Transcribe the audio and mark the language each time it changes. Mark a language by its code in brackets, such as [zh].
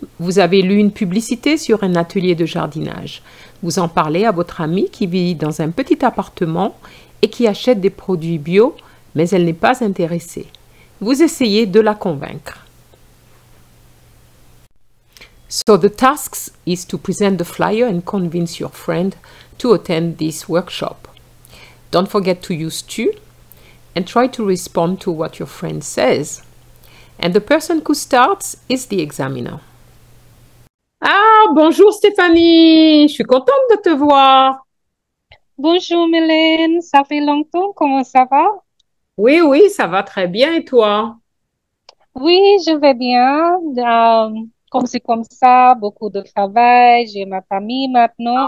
[fr] Vous avez lu une publicité sur un atelier de jardinage. Vous en parlez à votre amie qui vit dans un petit appartement et qui achète des produits bio, mais elle n'est pas intéressée. Vous essayez de la convaincre. [en] So the task is to present the flyer and convince your friend to attend this workshop. Don't forget to use tu and try to respond to what your friend says. And the person who starts is the examiner. [fr] Ah, bonjour Stéphanie, je suis contente de te voir. Bonjour Mylène, ça fait longtemps, comment ça va? Oui, ça va très bien et toi? Oui, je vais bien. Comme c'est comme ça, beaucoup de travail, j'ai ma famille maintenant